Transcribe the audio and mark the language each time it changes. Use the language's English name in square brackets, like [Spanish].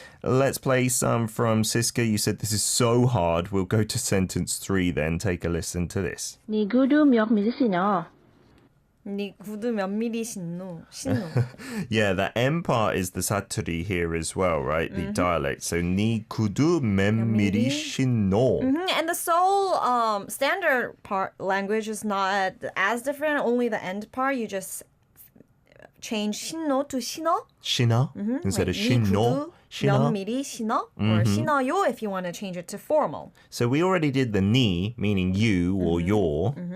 [English] Let's play some from Siska. You said this is so hard. We'll go to sentence 3 then. Take a listen to this. [Korean] 니 구두 몇 미리 신어? 네 구두 몇 미리 신노? [English] Yeah, the M part is the 사투리 here as well, right? The dialect. [Korean] So 니 구두 몇 미리 신노? [English] And the Seoul standard part language is not as different. Only the end part, you just change 신노 to 신어. [Korean] 신어? [English] Instead of 신노? [Korean] 몇 미리 신어? [English] Or 신어요 if you want to change it to formal. So we already did the 니, meaning you or your.